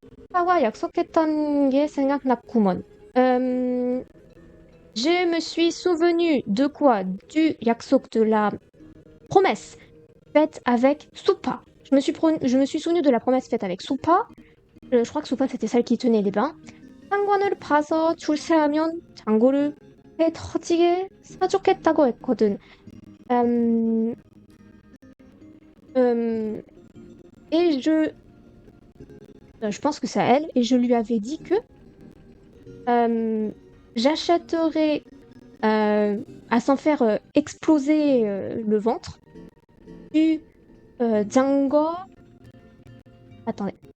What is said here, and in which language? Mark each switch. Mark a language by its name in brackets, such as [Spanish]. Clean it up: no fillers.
[Korean] 오빠와 약속했던 게 생각났구먼. [French] Je me suis souvenu de quoi? Du 약속, de la promesse faite avec Soupa. Je me suis souvenu de la promesse faite avec Soupa. Je crois que Soupa c'était celle qui tenait les bains. [Korean] 상관을 봐서 출세하면 장고를 배 터지게 사줬겠다고 했거든. [French] Euh, euh, et je pense que c'est à elle, et je lui avais dit que j'achèterais à s'en faire exploser le ventre du Django. Attendez.